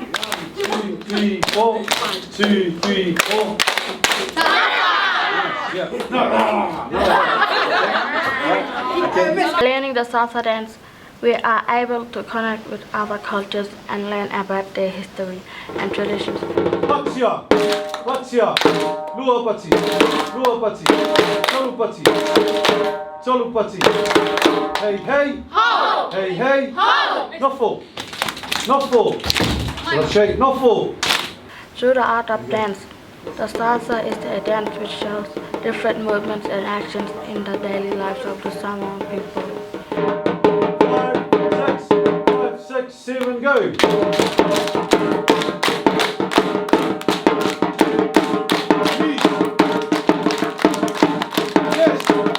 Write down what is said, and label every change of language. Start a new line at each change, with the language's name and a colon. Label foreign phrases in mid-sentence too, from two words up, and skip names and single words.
English: 1, 2, 3, 4. 2, 3, 4. Yeah. Learning the Sāsā dance, we are able to connect with other cultures and learn about their history and traditions.
Samoan: Patsia, Patsia, Luapati, Luapati, Cholupati, Cholupati. Hey, hey, ho! Hey, hey, ho! Nofo, Nofo.
English: Let's shake, Nofo. Through the art of dance, the Sāsā is a dance which shows different movements and actions in the daily lives of the Samoan people. 5, 6, 7, go. Yes.